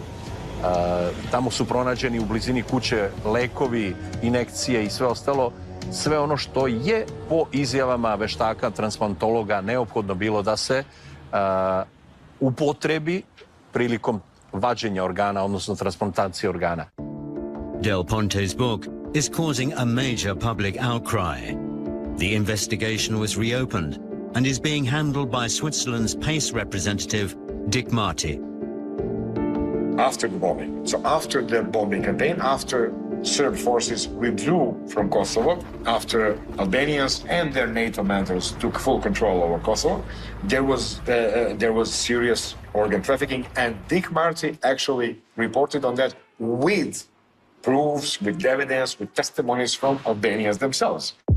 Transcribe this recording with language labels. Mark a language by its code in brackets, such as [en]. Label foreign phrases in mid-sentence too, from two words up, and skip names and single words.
[sr] Tamo su pronađeni u blizini kuće lekovi, injekcije i sve ostalo. Sve ono što je po izjavama veštaka, transplantologa neophodno bilo da se upotrebi prilikom vađenja organa, odnosno transplantacije organa. [en] Del Ponte's book is causing a major public outcry. The investigation was reopened and is being handled by Switzerland's PACE representative, Dick Marty. After the bombing, so after the bombing campaign, after Serb forces withdrew from Kosovo, after Albanians and their NATO members took full control over Kosovo, there was serious organ trafficking, and Dick Marty actually reported on that with proofs, with evidence, with testimonies from Albanians themselves.